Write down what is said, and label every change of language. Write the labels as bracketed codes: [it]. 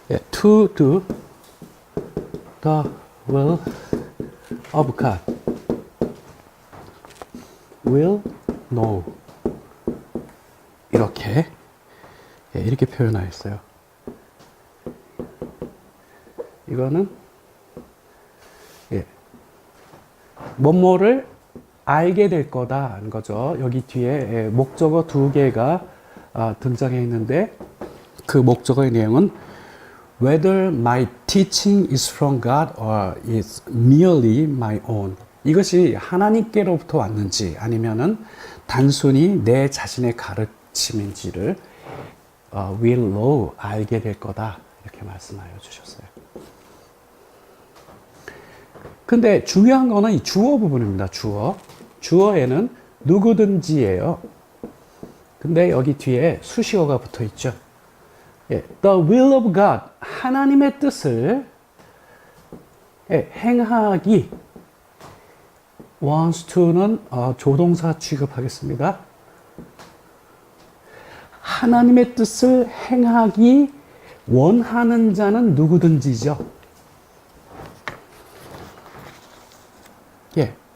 [en] to do the will of God will know, [ko] 이렇게 표현하였어요. 이거는 뭐뭐를 알게 될 거다는 거죠. 여기 뒤에 목적어 2개가 등장해 있는데 그 목적어의 내용은 [en] whether my teaching is from God or is merely my own. [ko] 이것이 하나님께로부터 왔는지 아니면은 단순히 내 자신의 가르침인지를 [en] will know, [ko] 알게 될 거다, 이렇게 말씀하여 주셨어요. 근데 중요한 거는 이 주어 부분입니다. 주어에는 누구든지예요. 근데 여기 뒤에 수식어가 붙어 있죠. [en] The will of God, [ko] 하나님의 뜻을 행하기. wants to는 조동사 취급하겠습니다. 하나님의 뜻을 행하기 원하는 자는 누구든지죠. 예.